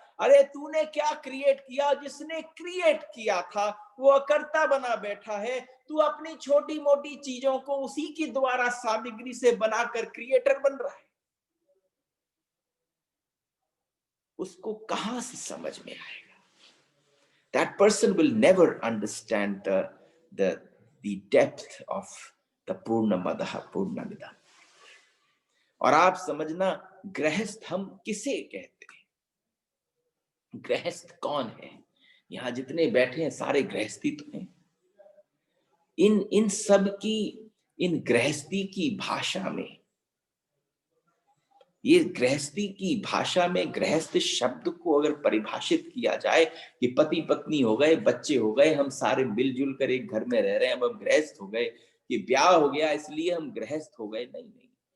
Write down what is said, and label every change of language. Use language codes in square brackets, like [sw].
[hi] अरे तूने क्या क्रिएट किया? जिसने क्रिएट किया था वो अकर्ता बना बैठा है। तू अपनी छोटी मोटी चीजों को उसी की द्वारा सामग्री से बनाकर क्रिएटर बन रहा है। उसको कहां से समझ में आएगा? [en] That person will never understand the depth of the Purnamadaha Purnamidam. [hi] और आप समझना, गृहस्थ हम किसे कहते हैं? गृहस्थ कौन है? यहां जितने बैठे हैं सारे गृहस्थी तो हैं। इन सब की, इन गृहस्थी की भाषा में, ये गृहस्थी की भाषा में गृहस्थ शब्द को अगर परिभाषित किया जाए कि पति पत्नी हो गए, बच्चे हो गए, हम सारे मिलजुल कर एक घर में रह रहे हैं, अब हम गृहस्थ हो गए, कि ब्याह हो गया इसलिए हम गृहस्थ हो गए, नहीं नहीं।